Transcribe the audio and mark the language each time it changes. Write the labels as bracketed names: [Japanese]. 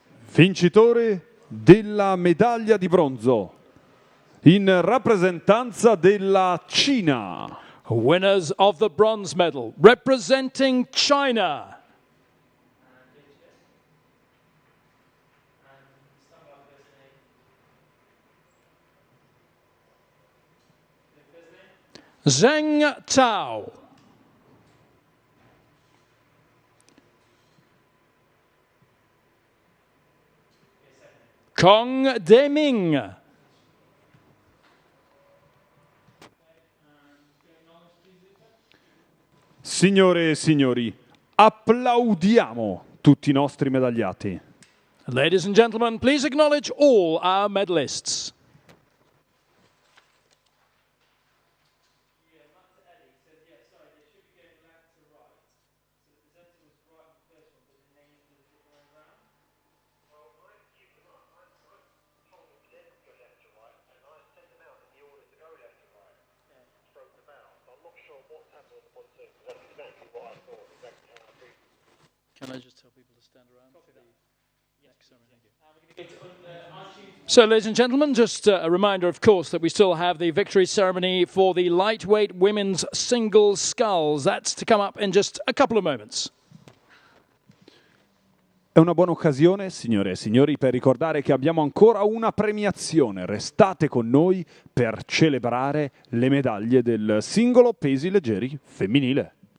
[Italian] Vincitore della medaglia di bronzo in rappresentanza della Cina. [English] Winners of the bronze medal representing China, Zheng Tao. Kong Deming. [Italian] Signore e signori, applaudiamo tutti i nostri medagliati. [English] Ladies and gentlemen, please acknowledge all our medalists. Can I just tell people to stand around for the next ceremony? So, ladies and gentlemen, just a reminder, of course, that we still have the victory ceremony for the lightweight women's single sculls. That's to come up in just a couple of moments. [Italian] È una buona occasione, signore e signori, per ricordare che abbiamo ancora una premiazione. Restate con noi per celebrare le medaglie del singolo pesi leggeri femminile.